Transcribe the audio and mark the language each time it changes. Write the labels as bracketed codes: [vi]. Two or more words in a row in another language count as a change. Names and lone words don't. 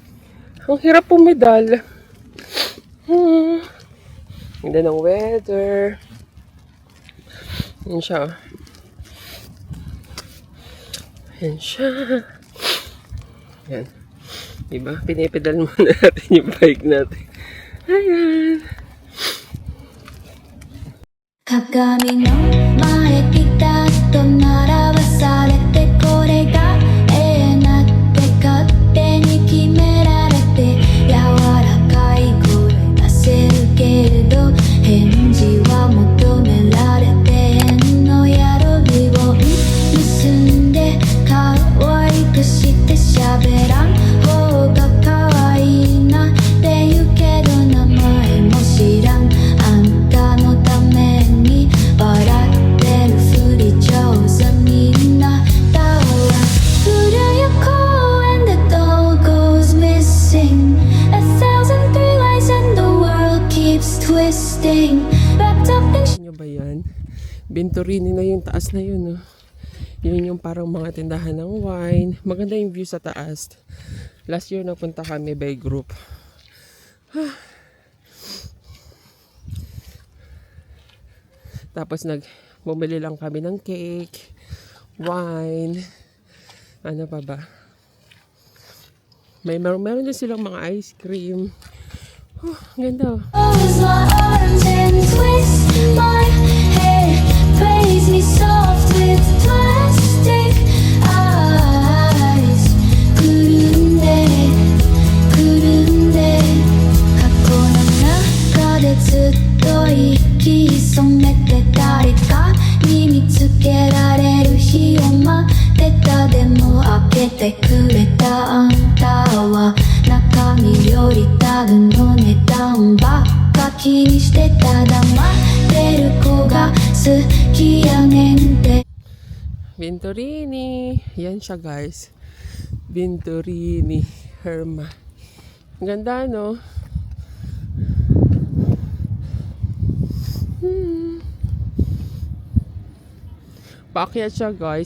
[tl] Ang hirap pumedal. Ganda ng weather. Yan siya. Yan siya. Yan. Diba? Pinipedal muna natin yung bike natin. Ayan. [ja] 鏡の前ピタッと並ばされてこれが永遠だって勝手に決められて柔らかい声出せるけれど返事は求められて変のやろリボン結んで可愛くして喋らん方が可愛いなって言うけど名前も知らんあんたのために笑ってるふり上手みんなだわ古谷公園で [en] doll goes missing A thousand three lies and the world keeps twisting Wrapped up in [tl] Nyo ba yan? Binturini na yung taas na yun, no? Yun yung parang mga tindahan ng wine. Maganda yung view sa taas. [en] Last year [tl] napunta kami [en] by group. [tl] Tapos bumili lang kami ng cake, wine, ano pa ba? Meron din silang mga ice cream. Ganda. [en] Close my arms and twist my hair Praise me soft with plastic eyes [ja] くるんでくるんで過去の中でずっと息潜めて誰かに見つけられる日を待ってたでも開けてくれたあんたは中身よりタグの値段ばっか気にしてた黙ってる子が好きやねんて [tl] Binturini. Yan siya, guys. Binturini. Herma. Ganda, no? Paakyat siya, guys.